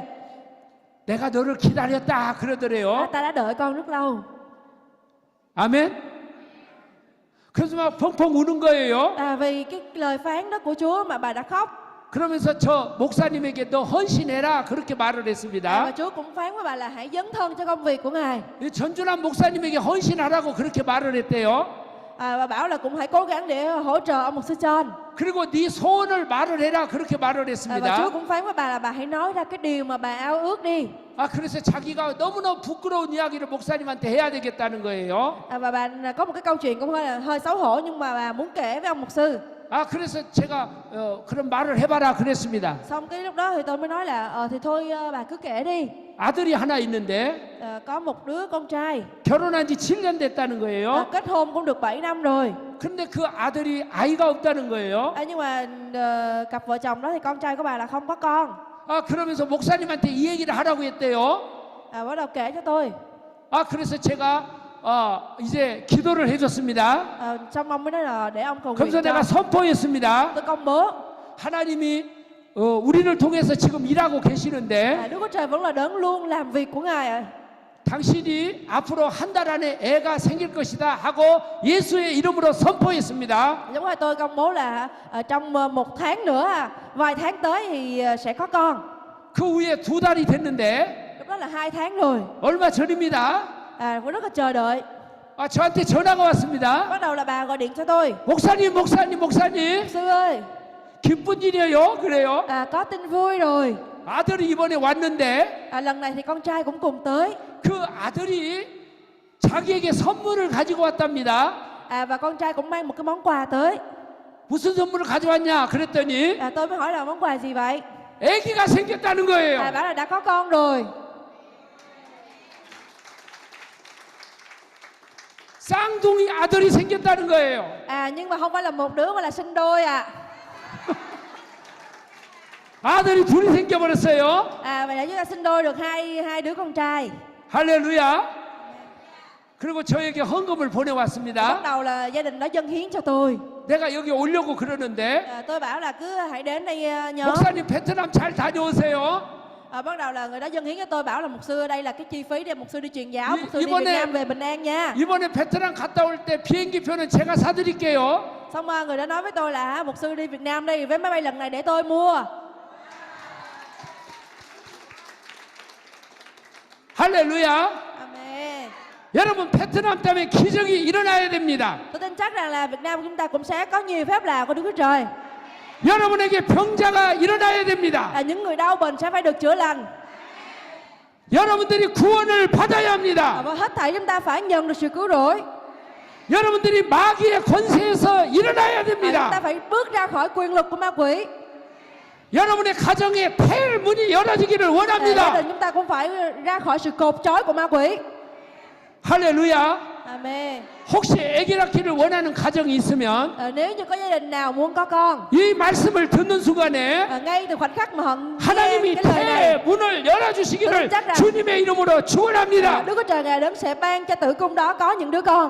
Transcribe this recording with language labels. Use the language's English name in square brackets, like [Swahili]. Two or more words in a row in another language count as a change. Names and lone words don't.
[Korean] 내가 너를 기다렸다 그러더래요. [Vietnamese] Ta đã đợi con rất lâu. [Korean] 아멘. 그래서 막 펑펑 우는 거예요. [Vietnamese] Vì cái lời phán đó của Chúa mà bà đã khóc. [Korean] 그러면서 저 목사님에게 너 헌신해라 그렇게 말을 [Vietnamese] Và [Korean] 했습니다. [Vietnamese] Chúa cũng phán với bà là hãy dấn thân cho công việc của Ngài. [Korean] 이 전준환 목사님에게 헌신하라고 그렇게 말을 했대요. [Vietnamese] Và bảo là cũng hãy cố gắng để hỗ trợ ông mục sư John. [Korean] 그리고 네 소원을 말을 해라 그렇게 말을 [Vietnamese] Và [Korean] 했습니다. [Vietnamese] Chúa cũng phán với bà là bà hãy nói ra cái điều mà bà ao ước đi. [Korean] 아, 그래서 자기가 너무너무 부끄러운 이야기를 목사님한테 해야 되겠다는 거예요. [Vietnamese] Và bà có một cái câu chuyện cũng hơi xấu hổ nhưng mà bà muốn kể với ông mục sư. [Korean] 아, 그래서 제가 그런 말을 해봐라 그랬습니다. [Vietnamese] Xong cái lúc đó thì tôi mới nói là thì thôi bà cứ kể đi. [Korean] 아들이 하나 있는데 [Vietnamese] Có một đứa con trai. [Korean] 결혼한 지 7년 됐다는 거예요. [Vietnamese] Kết hôn cũng được 7 năm rồi. [Korean] 근데 그 아들이 아이가 없다는 거예요. [Vietnamese] Nhưng mà cặp vợ chồng đó thì con trai của bà là không có con. [Korean] 아, 그러면서 목사님한테 이 얘기를 하라고 했대요. [Vietnamese] Bắt đầu kể cho tôi. [Korean] 아, 그래서 제가 이제 기도를 해줬습니다. [Vietnamese] Xong ông mới nói là để ông cầu nguyện [Korean] 그래서 내가 [Vietnamese] cho. [Korean] 선포했습니다. [Vietnamese] Tôi công bố. [Korean] 하나님이 우리를 통해서 지금 일하고 계시는데 [Vietnamese] Đức Chúa Trời vẫn là đấng luôn làm việc của Ngài ạ. [Korean] 당신이 앞으로 한 달 안에 애가 생길 것이다 하고 예수의 이름으로 선포했습니다. [Vietnamese] Giống như tôi công bố là trong 1 tháng nữa, vài tháng tới thì sẽ có con. [Korean] 그 후에 2달이 됐는데 [Vietnamese] Lúc đó là 2 tháng rồi. [Korean] 얼마 전입니다. [Vietnamese] Rất là chờ đợi. [Korean] 저한테 전화가 왔습니다. [Vietnamese] Bắt đầu là bà gọi điện cho tôi. [Korean] 목사님 [Vietnamese] Mục sư ơi, [Korean] 기쁜 일이에요 그래요. [Vietnamese] có tin vui rồi. [Korean] 아들이 이번에 왔는데 [Vietnamese] Lần này thì con trai cũng cùng tới. [Korean] 그 아들이 자기에게 선물을 가지고 왔답니다. [Vietnamese] Và con trai cũng mang một cái món quà tới. [Korean] 무슨 선물을 가져왔냐 그랬더니 [Vietnamese] Tôi mới hỏi là món quà gì vậy? [Korean] 아기가 생겼다는 거예요. [Vietnamese] Bảo là đã có con rồi. [Korean] 쌍둥이 아들이 생겼다는 거예요. [Vietnamese] Nhưng mà không phải là một đứa mà là sinh đôi [Korean] 아들이 둘이 생겨버렸어요. [Vietnamese] Vậy là chúng ta sinh đôi được hai đứa con trai. [Korean] 할렐루야. 그리고 저에게 헌금을 [Vietnamese] Bắt [Korean] 보내왔습니다. [Vietnamese] đầu là gia đình đó dâng hiến cho tôi. [Korean] 내가 여기 오려고 그러는데 [Vietnamese] Tôi bảo là cứ hãy đến đây nhóm. [Korean] 목사님 베트남 잘 다녀오세요. [Vietnamese] Bắt đầu là người đó dâng hiến cho tôi, bảo là mục sư ở đây là cái chi phí để mục sư đi truyền giáo, [Korean] 이- [Vietnamese] mục sư đi [Korean] 이번에- [Vietnamese] Việt Nam về bình an nha. [Korean] 이번에 베트남 갔다 올 때 비행기 표는 제가 사드릴게요. [Vietnamese] Xong người đó nói với tôi là mục sư đi Việt Nam đi, vé máy bay lần này để tôi mua. [Korean] 할렐루야. [Vietnamese] Amen. [Korean] 여러분 베트남 때문에 기적이 일어나야 됩니다. [Vietnamese] Tôi tin chắc rằng là Việt Nam chúng ta cũng sẽ có nhiều phép lạ của Đức Chúa Trời. [Korean] 여러분에게 병자가 일어나야 됩니다. [Vietnamese] Những người đau bệnh sẽ phải được chữa lành. [Korean] 여러분들이 구원을 받아야 합니다. [Vietnamese] Và hết thảy chúng ta phải nhận được sự cứu rỗi. [Korean] 여러분들이 마귀의 권세에서 일어나야 [Vietnamese] Chúng ta [Korean] 됩니다. [Vietnamese] phải bước ra khỏi quyền lực của ma quỷ. [Korean] 여러분의 가정에 폐 문이 열어지기를 [Vietnamese] Gia [Korean] 원합니다. [Vietnamese] đình chúng ta cũng phải ra khỏi sự cột trói của ma quỷ. [Korean] 할렐루야. [Vietnamese] Amen. [Korean] 혹시 아기 낳기를 원하는 가정이 있으면 [Vietnamese] Nếu như có gia đình nào muốn có con, [Korean] 이 말씀을 듣는 순간에 [Vietnamese] ngay từ khoảnh khắc mà họ nghe [Korean] 하나님이 [Vietnamese] cái lời này, [Korean] 폐 문을 열어주시기를 [Vietnamese] chắc rằng- [Korean] 주님의 이름으로 축원합니다. [Vietnamese] Đức Chúa Trời Ngài đến sẽ ban cho tử cung đó có những đứa con.